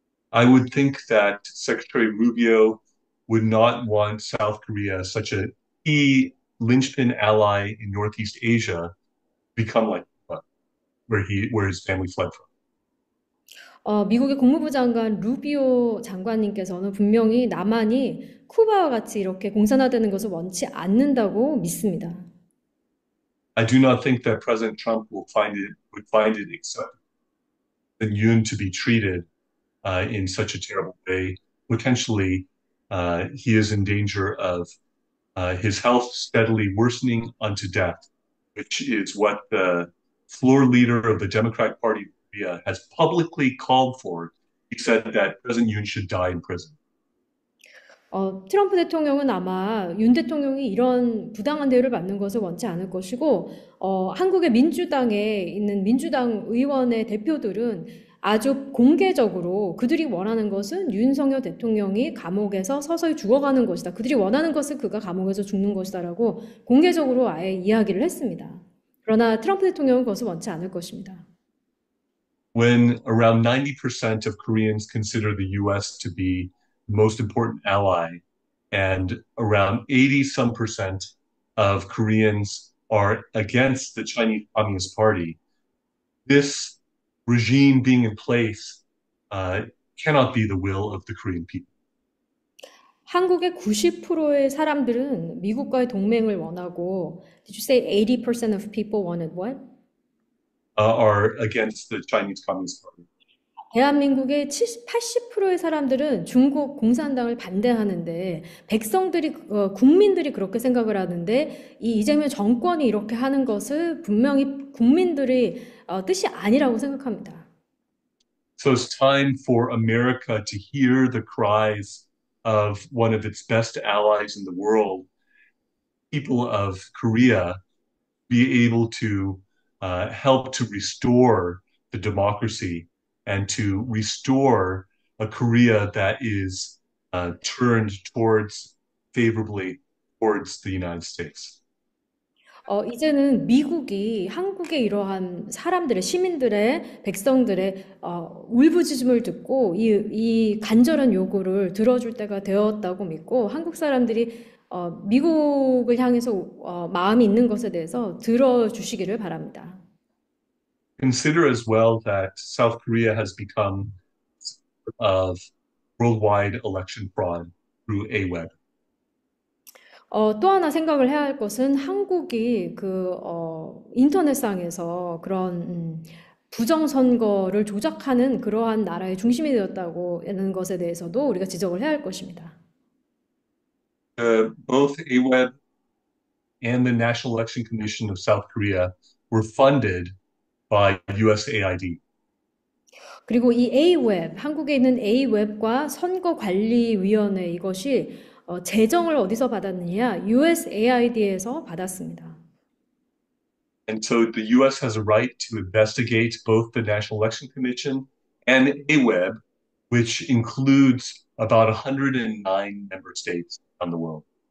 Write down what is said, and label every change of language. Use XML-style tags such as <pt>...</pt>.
<en>I would think that Secretary Rubio would not want South Korea, such a key linchpin ally in Northeast Asia, become like where his family fled from.</en> <ko>미국의 국무부 장관 루비오 장관님께서는 분명히 남한이 쿠바와 같이 이렇게 공산화되는 것을 원치 않는다고 믿습니다.</ko> <en>I do not think that President Trump would find it acceptable for Yoon to be treated in such a terrible way. Potentially, he is in danger of his health steadily worsening unto death, which is what the floor leader of the Democratic Party of Korea has publicly called for. He said that President Yoon should die in prison.</en> <ko>트럼프 대통령은 아마 윤 대통령이 이런 부당한 대우를 받는 것을 원치 않을 것이고, 한국의 민주당에 있는 민주당 의원의 대표들은 아주 공개적으로 그들이 원하는 것은 윤석열 대통령이 감옥에서 서서히 죽어가는 것이다. 그들이 원하는 것은 그가 감옥에서 죽는 것이다라고 공개적으로 아예 이야기를 했습니다. 그러나 트럼프 대통령은 그것을 원치 않을 것입니다.</ko> <en>When around 90% of Koreans consider the US to be the most important ally, and around 80% of Koreans are against the Chinese Communist Party, this regime being in place cannot be the will of the Korean people.</en> <ko>한국의 90%의 사람들은 미국과의 동맹을 원하고,</ko> <en>Did you say 80% of people wanted what? are against the Chinese Communist Party.</en> <ko>대한민국의 70, 80%의 사람들은 중국 공산당을 반대하는데 백성들이 국민들이 그렇게 생각을 하는데 이 이재명 정권이 이렇게 하는 것을 분명히 국민들이 뜻이 아니라고 생각합니다.</ko> <en>So it's time for America to hear the cries of one of its best allies in the world, people of Korea, be able to help to restore the democracy and to restore a Korea that is turned towards favorably towards the United States.</en> <ko>이제는 미국이 한국의 이러한 사람들의, 시민들의, 백성들의 울부짖음을 듣고 이 간절한 요구를 들어줄 때가 되었다고 믿고 한국 사람들이 미국을 향해서 마음이 있는 것에 대해서 들어주시기를 바랍니다.</ko> <en>Consider as well that South Korea has become of worldwide election fraud through AWEB.</en> <ko>또 하나 생각을 해야 할 것은 한국이 인터넷상에서 그런 부정선거를 조작하는 그러한 나라의 중심이 되었다고 하는 것에 대해서도 우리가 지적을 해야 할 것입니다.</ko> <en>Both AWEB and the National Election Commission of South Korea were funded by USAID.</en> <ko>그리고 이 A웹, 한국에 있는 A웹과 선거관리위원회 이것이 재정을 어디서 받았느냐? USAID에서 받았습니다.</ko> <en>And so the US has a right to investigate both the National Election Commission and AWEB, which includes about 109 member states around the world.</en>